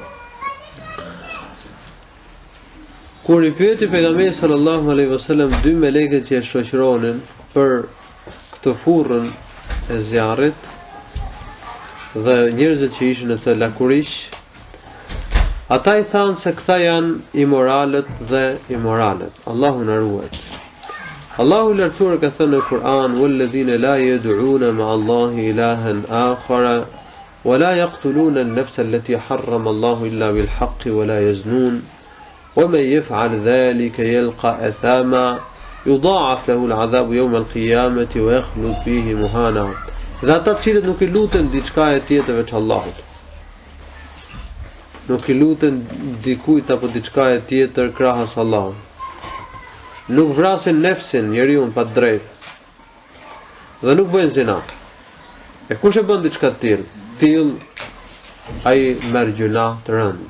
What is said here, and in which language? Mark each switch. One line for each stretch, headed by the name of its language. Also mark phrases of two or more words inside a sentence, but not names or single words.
Albanian: Kur i pyeti pejgamberi
Arabic: صلى الله عليه وسلم
Albanian: dy melekët që e shoqëronin për këtë furrën e zjarrit dhe njerëzit që ishin në të lakurish, ata i thanë se këta janë imoralët dhe imoralet. Allahu na ruaj. Allahu i lartësuar ka thënë në Kur'an:
Arabic: "والذين لا يدعون مع الله إلها آخر ولا يقتلون النفس التي حرم الله إلا بالحق ولا يزنون ومن يفعل ذلك يلق أثاما يضاعف له العذاب يوم القيامة ويخلد فيه مهانا."
Albanian: Dhe ata të cilët nuk i luten diçka e tjetër veç Allahut, nuk i luten dikujt apo diçka e tjetër krahas Allahut, nuk vrasin nefsin, njeriu pa drejt, dhe nuk bëjnë zina. E kush e bën diçka të tillë, ai merr gjuna të rënd.